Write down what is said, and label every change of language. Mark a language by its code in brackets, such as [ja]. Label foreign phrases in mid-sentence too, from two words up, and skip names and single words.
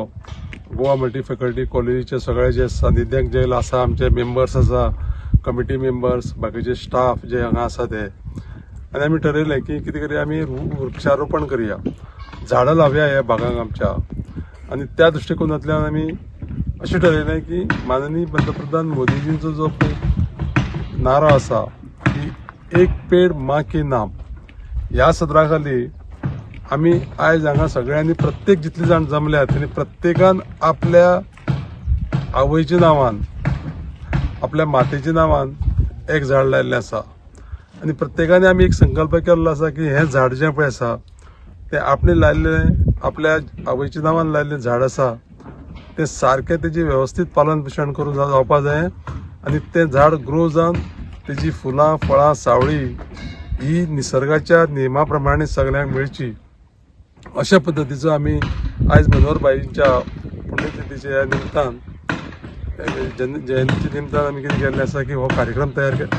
[kok] गोवा मल्टी फॅकल्टी कॉलेजीचे सगळे जे सानिध्याक जे आसा आमचे मेंबर्स आसा, [en] committee members, [kok] बाकीचे स्टाफ जे हांगा आसा ते, आनी आमी ठरयलें की कितें करुया आमी वृक्षारोपण करुया, झाडां लावया ह्या भागांक आमच्या. आनी त्या दृश्टिकोनांतल्यान आमी अशें ठरयलें की माननीय पंतप्रधान मोदीजींचो जो नारो आसा की एक पेड माँ के नाम ह्या सदरा खाली आमी आयज हांगा सगळ्यांनी प्रत्येक जितले जाण जमल्यात तांणी प्रत्येकान आपल्या आवयच्या नांवान, आपल्या मातेच्या नांवान एक झाड लायिल्लें आसा. आनी प्रत्येकाने आमी एक संकल्प केल्लो आसा की हें झाड जें पळय आसा तें आपणे लायिल्लें, आपल्या आवयच्या नांवान लायिल्लें झाड आसा तें सारकें तेजें वेवस्थीत पालन पोशण करून जावपा जाय आणि ते झाड ग्रो जावन तेजी फुलां फळां सावळी ही निसर्गाच्या नियमाप्रमाणे सगळ्यांक मेळची अशा पद्दतीचो आमी आयज मनोहरबाईंच्या पुण्यतिथीच्या ह्या निमतान जयंतीच्या निमतान आमी कितें केल्लें आसा की हो कार्यक्रम तयार केला.